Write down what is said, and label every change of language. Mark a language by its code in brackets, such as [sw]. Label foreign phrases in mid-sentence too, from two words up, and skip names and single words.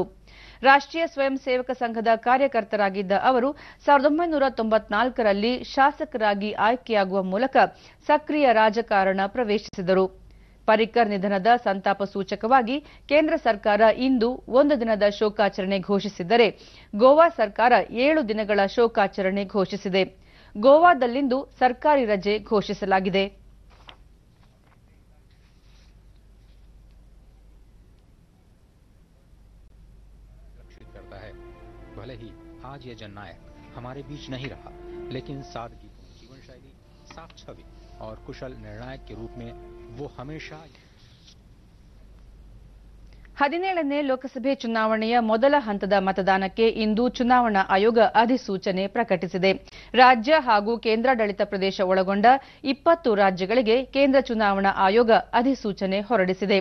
[kn] ರಾಷ್ಟ್ರೀಯ ಸ್ವಯಂ ಸೇವಕ ಸಂಘದ ಕಾರ್ಯಕರ್ತರಾಗಿದ್ದ ಅವರು 1994ರಲ್ಲಿ ಶಾಸಕರಾಗಿ ಆಯ್ಕೆಯಾಗುವ ಮೂಲಕ ಸಕ್ರಿಯ ರಾಜಕಾರಣ ಪ್ರವೇಶಿಸಿದರು. ಪರಿಕ್ಕರ್ ನಿಧನದ ಸಂತಾಪ ಸೂಚಕವಾಗಿ ಕೇಂದ್ರ ಸರ್ಕಾರ ಇಂದು 1 ದಿನದ ಶೋಕಾಚರಣೆ ಘೋಷಿಸಿದ್ದರೆ ಗೋವಾ ಸರ್ಕಾರ 7 ದಿನಗಳ ಶೋಕಾಚರಣೆ ಘೋಷಿಸಿದೆ. ಗೋವಾದಲ್ಲಿಂದು ಸರ್ಕಾರಿ ರಜೆ ಘೋಷಿಸಲಾಗಿದೆ. [hi] भले ही आज ये जननायक हमारे बीच नहीं रहा, लेकिन सादगीपूर्ण जीवन शैली, साफ छवि और कुशल निर्णायक के रूप में वो हमेशा [kn] 17ನೇ ಲೋಕಸಭೆ ಚುನಾವಣೆಯ ಮೊದಲ ಹಂತದ ಮತದಾನಕ್ಕೆ ಇಂದು ಚುನಾವಣಾ ಆಯೋಗ ಅಧಿಸೂಚನೆ ಪ್ರಕಟಿಸಿದೆ. ರಾಜ್ಯ ಹಾಗೂ ಕೇಂದ್ರಾಡಳಿತ ಪ್ರದೇಶ ಒಳಗೊಂಡ 20 ರಾಜ್ಯಗಳಿಗೆ ಕೇಂದ್ರ ಚುನಾವಣಾ ಆಯೋಗ ಅಧಿಸೂಚನೆ ಹೊರಡಿಸಿದೆ.